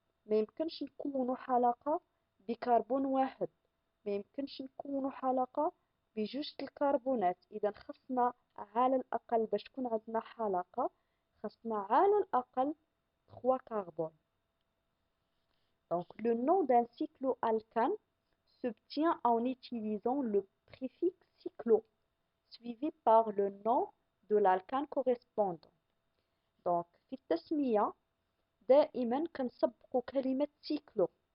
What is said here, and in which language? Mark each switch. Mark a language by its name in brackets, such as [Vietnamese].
[Arabic] ما يمكنش نكونوا حلقة بكربون واحد، ما يمكنش نكونوا حلقة بجوج الكربونات. إذا خاصنا على الأقل باش تكون عندنا حلقة خاصنا على الأقل 3 كربون. [French] Donc le nom d'un cycloalcane s'obtient en utilisant le préfixe cyclo suivi par le nom de l'alcane correspondant. [Arabic] Donc في التسمية دائما كنسبقوا كلمة سيكلو.